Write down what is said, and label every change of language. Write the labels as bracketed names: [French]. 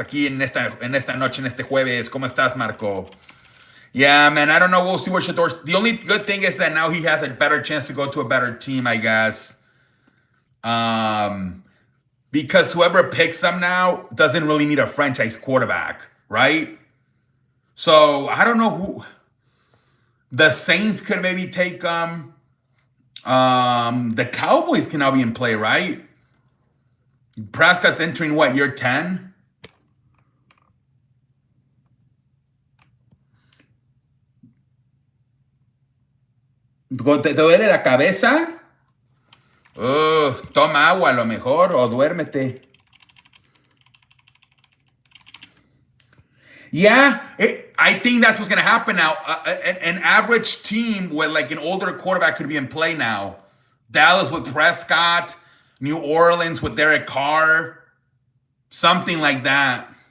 [Spanish] Aquí en esta noche, en este jueves. ¿Cómo estás, Marco? [English] Yeah, man, I don't know. We'll see what Shedeur... The only good thing is that now he has a better chance to go to a better team, I guess. Because whoever picks him now doesn't really need a franchise quarterback, right? So, I don't know who... The Saints could maybe take the Cowboys can now be in play, right? Prescott's entering what, year 10? [Spanish] ¿Te duele la cabeza? Toma agua a lo mejor o duérmete. [English] Yeah, I think that's what's going to happen now. An average team with like an older quarterback could be in play now. Dallas with Prescott, New Orleans with Derek Carr, something like that.